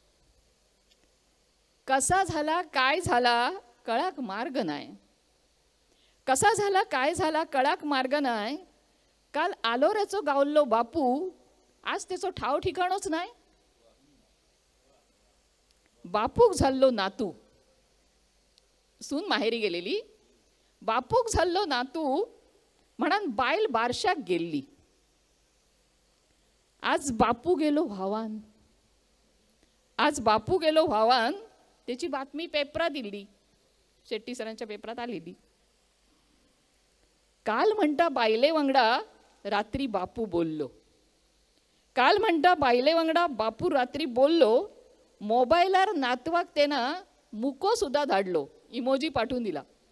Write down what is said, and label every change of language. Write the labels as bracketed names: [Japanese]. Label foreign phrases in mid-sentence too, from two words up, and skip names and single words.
[Konkani] कसा झाला काय झाला कळाक मार्ग नाही, कसा झाला काय झाला कळाक मार्ग नाही. काल आलो रेचो गावल्लो बापू, [Marathi] आज त्याचं ठाव ठिकाणच नाही. [Konkani] बापूक झाल्लो नातू, [Marathi] सून माहेरी गेलेली. [Konkani] बापूक झाल्लो नातू म्हणान बायल बारशाक गेल्ली. आज बापू गेलो भावान, आज बापू गेलो भावान. [Marathi] त्याची बातमी पेपरात दिली, शेट्टी सरांच्या पेपरात आलेली. [Konkani] काल म्हणता बायले वांगडा रात्री बापू बोललो, काल म्हणता बायले वांगडा बापू रात्री बोललो. मोबाईलार नातवाक तेना मुको सुद्धा धाडलो, [Marathi] इमोजी पाठवून दिला.